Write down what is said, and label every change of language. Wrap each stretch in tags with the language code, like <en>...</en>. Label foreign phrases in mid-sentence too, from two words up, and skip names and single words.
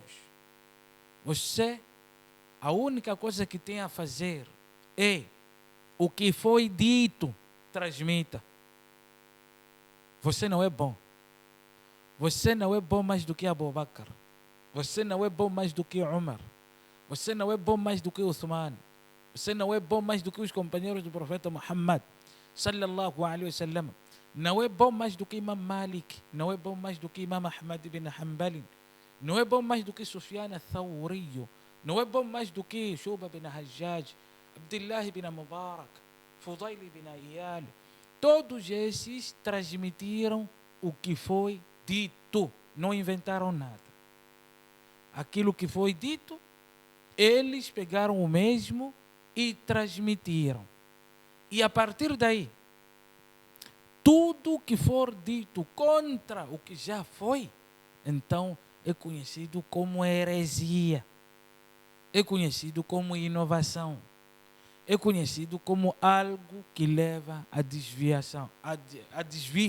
<pt>Você, a única coisa que tem a fazer é o que foi dito, transmita. Você não é bom. Você não é bom mais do que Abu Bakr. Você não é bom mais do que Umar. Você não é bom mais do que Uthman. Você não é bom mais do que os companheiros do profeta Muhammad</pt> <ar>صلى الله عليه وسلم.</ar> <pt>Não é bom mais do que Imam Malik. Não é bom mais do que Imam Ahmad ibn Hanbal. Não é bom mais do que Sufyan al-Thawri. Não é bom mais do que Shuba bin Hajjaj, Abdullah bin Mubarak, Fudail bin Iyal. Todos esses transmitiram o que foi dito, não inventaram nada. Aquilo que foi dito, eles pegaram o mesmo e transmitiram. E a partir daí, tudo que for dito contra o que já foi, então é conhecido como heresia, é conhecido como inovação, é conhecido como algo que leva à desviação, a desvio.</pt>